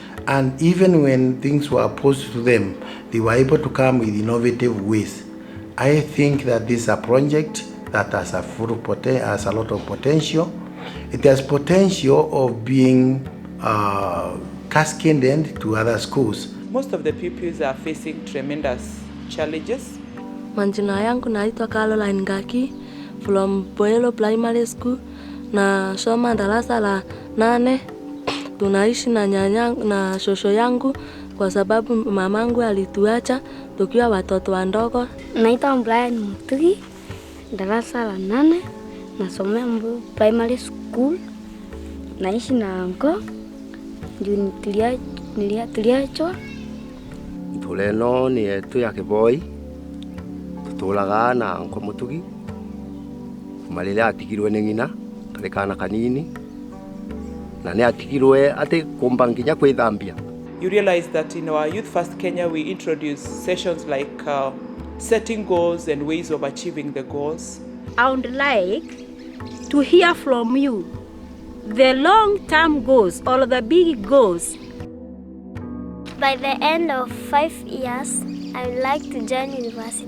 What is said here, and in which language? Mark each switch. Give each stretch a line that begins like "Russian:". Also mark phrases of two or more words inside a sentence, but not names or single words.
English: And even when things were posed to them, they were able to come with innovative ways. I think that this is a project that has a lot of potential. It has potential of being cascaded to other schools. Most of the pupils are facing tremendous challenges.
Swahili: Majina yangu naitwa Caroline Ngaki from Boelo Primary School, na soma darasa la 8. Tunaishi na nyanyangu na shosho yangu kwa sababu mamangu alituacha tukiwa watoto wadogo. Naitwa Brian Mutugi, darasa la 8, nasomea Primary School. Naishi na anko juu tuliachwa.
Meru: Tuleno ni etu ya Kiboi, tutulaga na anko Mutugi. Malile atigirwe ni ngina kale kana kanini, na ne atigirwe ate kumbanginya kwithambia.
English: You realize that in our Youth First Kenya we introduce sessions like setting goals and ways of achieving the goals. I would like to hear from you the long-term goals or the big goals. By the end of 5 years, I would like to join university.